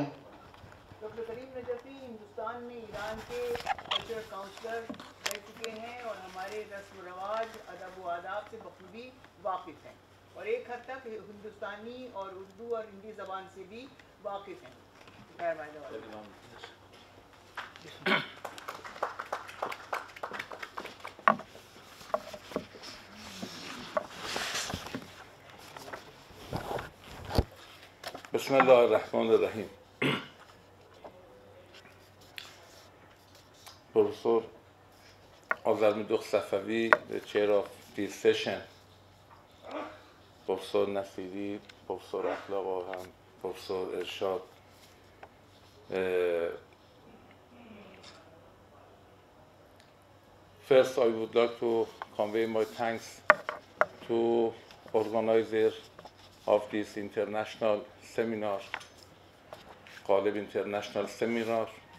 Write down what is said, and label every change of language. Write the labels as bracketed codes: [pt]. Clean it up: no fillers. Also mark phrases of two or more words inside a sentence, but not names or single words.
[hi] डॉक्टर करीम नजफी हिंदुस्तान में ईरान के [en] cultural counsellor [hi] रह चुके हैं और हमारे रस्म रवाज अदब व आदाब से बखूबी वाकिफ़ हैं और एक हद तक हिंदुस्तानी और उर्दू और हिंदी ज़बान से भी वाकिफ़ हैं। [ar] بسم الله الرحمن الرحیم. [en] Professor Azarmidokh Safavi, the chair of this session, Professor Nasiri, Professor Akhlaq Orhan, Professor Ershad. First, I would like to convey my thanks to organizers of this international seminar, Ghalib International Seminar.